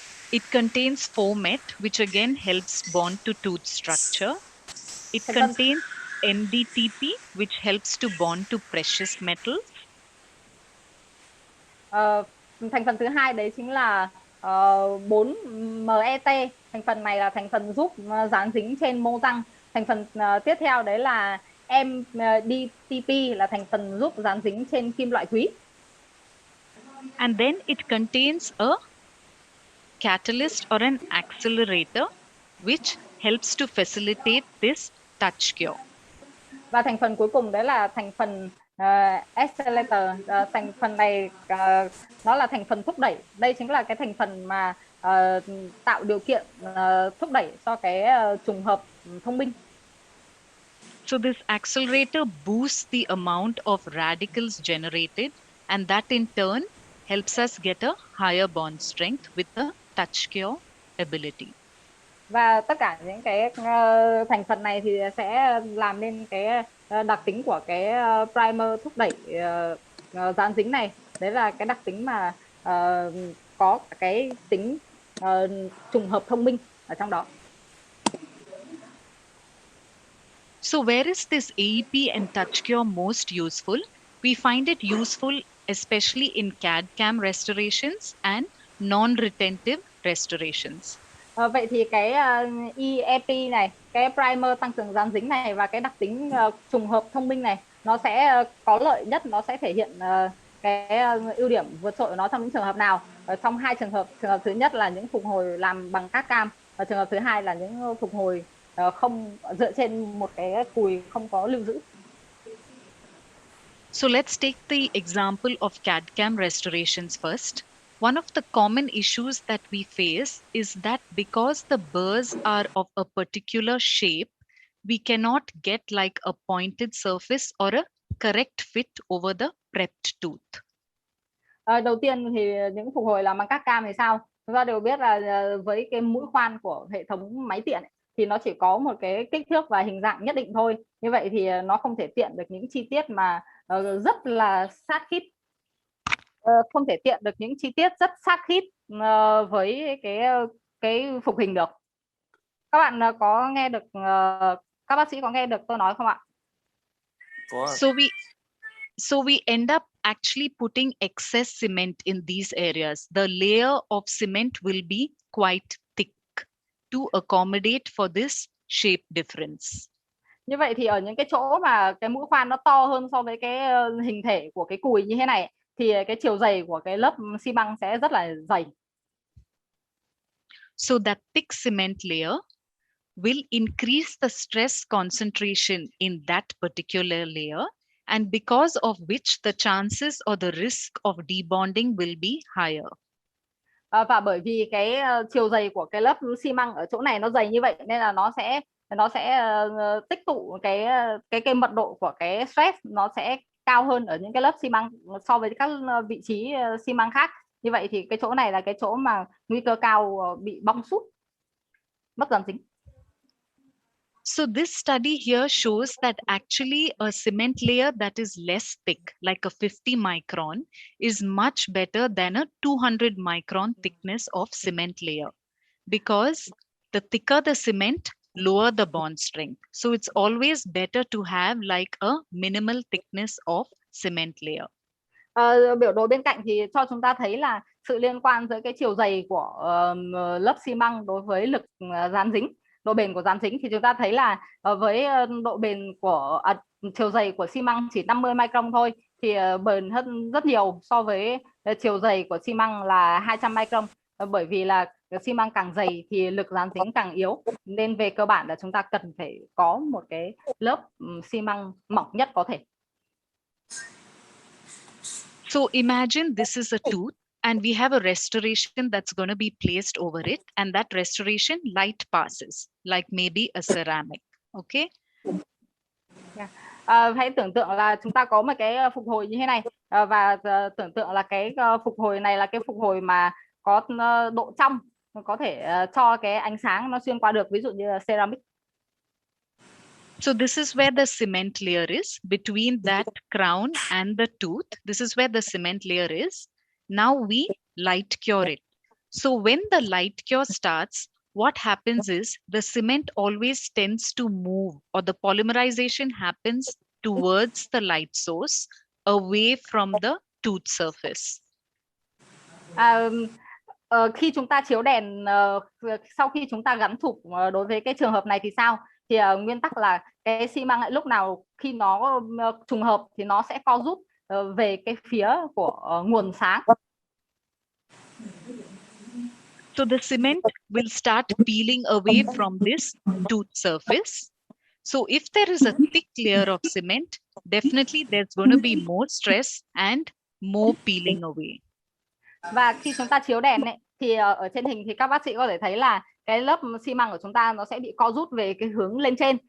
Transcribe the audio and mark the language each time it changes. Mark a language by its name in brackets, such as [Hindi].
[English] It contains format, which again helps bond to tooth structure. It contains MDTP, which helps to bond to precious metals. [Vietnamese] Thành phần thứ hai đấy chính là 4MET. Thành phần này là thành phần giúp dán dính trên mô răng. Thành phần tiếp theo đấy là MDTP, là thành phần giúp dán dính trên kim loại quý. [English] And then it contains a catalyst or an accelerator, which helps to facilitate this touch cure. [Vietnamese] Và thành phần cuối cùng đấy là thành phần accelerator. Thành phần này nó là thành phần thúc đẩy. Đây chính là cái thành phần mà tạo điều kiện thúc đẩy cho cái trùng hợp thông minh. [English] So this accelerator boosts the amount of radicals generated, and that in turn helps us get a higher bond strength with the touch cure ability. [Vietnamese] Và tất cả những cái thành phần này thì sẽ làm nên cái đặc tính của cái primer thúc đẩy dán dính này, đấy là cái đặc tính mà có cái tính trùng hợp thông minh ở trong đó. [English] So where is this AEP and touch cure most useful? We find it useful especially in CAD/CAM restorations and non-retentive restorations. [Vietnamese] Vậy thì cái EEP này, cái primer tăng cường dán dính này và cái đặc tính trùng hợp thông minh này, nó sẽ có lợi nhất, nó sẽ thể hiện cái ưu điểm vượt trội của nó trong những trường hợp nào? Ở trong hai trường hợp thứ nhất là những phục hồi làm bằng cát cam, và trường hợp thứ hai là những phục hồi không dựa trên một cái cùi không có lưu giữ. [English] So let's take the example of CAD/CAM restorations first. One of the common issues that we face is that because the burrs are of a particular shape, we cannot get like a pointed surface or a correct fit over the prepped tooth. [Vietnamese] Đầu tiên thì những phục hồi làm bằng cát cam thì sao? Chúng ta đều biết là với cái mũi khoan của hệ thống máy tiện thì nó chỉ có một cái kích thước và hình dạng nhất định thôi. Như vậy thì nó không thể tiện được những chi tiết mà rất là sát khít, không thể tiện được những chi tiết rất sát khít với cái phục hình được. Các bạn có nghe được, các bác sĩ có nghe được tôi nói không ạ? [English] So we end up actually putting excess cement in these areas. The layer of cement will be quite thick to accommodate for this shape difference. [Vietnamese] Như vậy thì ở những cái chỗ mà cái mũi khoan nó to hơn so với cái hình thể của cái cùi như thế này thì cái chiều dày của cái lớp xi măng sẽ rất là dày. [English] So that thick cement layer will increase the stress concentration in that particular layer, and because of which the chances or the risk of debonding will be higher. [Vietnamese] Và bởi vì cái chiều dày của cái lớp xi măng ở chỗ này nó dày như vậy nên là nó sẽ tích tụ cái mật độ của cái stress nó sẽ cao hơn ở những cái lớp xi măng so với các vị trí xi măng khác. Như vậy thì cái chỗ này là cái chỗ mà nguy cơ cao bị bong sút, mất dàn dính. [English] So this study here shows that actually a cement layer that is less thick, like a 50 micron, is much better than a 200 micron thickness of cement layer, because the thicker the cement, lower the bond strength. So it's always better to have like a minimal thickness of cement layer. [Vietnamese] Biểu đồ bên cạnh thì cho chúng ta thấy là sự liên quan giữa cái chiều dày của lớp xi măng đối với lực dán dính, độ bền của dán dính, thì chúng ta thấy là với độ bền của chiều dày của xi măng chỉ 50 micron thôi thì bền hơn rất nhiều so với chiều dày của xi măng là 200 micron. Bởi vì là xi măng càng dày thì lực dán dính càng yếu, nên về cơ bản là chúng ta cần phải có một cái lớp xi măng mỏng nhất có thể. [English] So imagine this is a tooth and we have a restoration that's going to be placed over it, and that restoration light passes, like maybe a ceramic. Okay? [Vietnamese] Hãy tưởng tượng là chúng ta có một cái phục hồi như thế này, và tưởng tượng là cái phục hồi này là cái phục hồi mà có độ trong, có thể cho cái ánh sáng nó xuyên qua được, ví dụ như là ceramic. [English] So this is where the cement layer is between that crown and the tooth. This is where the cement layer is. Now we light cure it. So when the light cure starts, what happens is the cement always tends to move, or the polymerization happens towards the light source, away from the tooth surface. [Vietnamese] Khi chúng ta chiếu đèn, sau khi chúng ta gắn chụp đối với cái trường hợp này thì sao? Thì nguyên tắc là cái xi măng lúc nào khi nó trùng hợp thì nó sẽ co rút về cái phía của nguồn sáng. [English] So the cement will start peeling away from this tooth surface. So if there is a thick layer of cement, definitely there's going to be more stress and more peeling away. [Vietnamese] Và khi chúng ta chiếu đèn ấy, thì ở trên hình thì các bác sĩ có thể thấy là cái lớp xi măng của chúng ta nó sẽ bị co rút về cái hướng lên trên.